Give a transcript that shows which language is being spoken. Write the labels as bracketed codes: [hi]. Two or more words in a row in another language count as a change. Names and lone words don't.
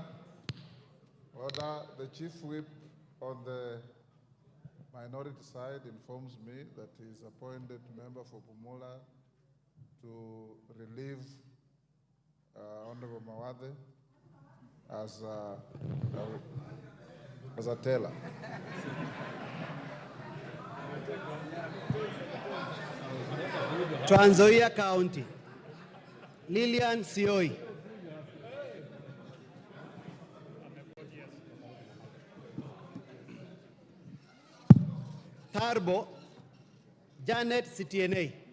[en] The chief whip on the minority side informs me that he is appointed member for Bumula to relieve Honorable Mawathe as a teller. Trans Nzoia County, Lillian Sioe. Tarbo, Janet Citiene.